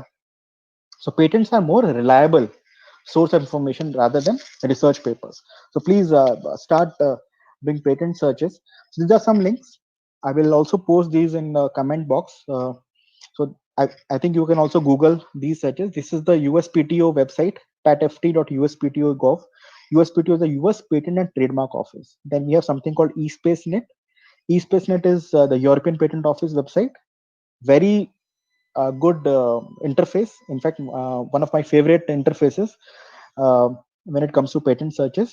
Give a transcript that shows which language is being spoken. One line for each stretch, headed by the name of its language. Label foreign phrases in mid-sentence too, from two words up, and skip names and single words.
English: So patents are more reliable source of information rather than research papers. So please start doing patent searches. So these are some links. I will also post these in the comment box. So I think you can also Google these searches. This is the USPTO website, patft.uspto.gov. USPTO is the US Patent and Trademark Office. Then we have something called eSpaceNet. eSpaceNet is the European Patent Office website. Very good interface. In fact, one of my favorite interfaces when it comes to patent searches.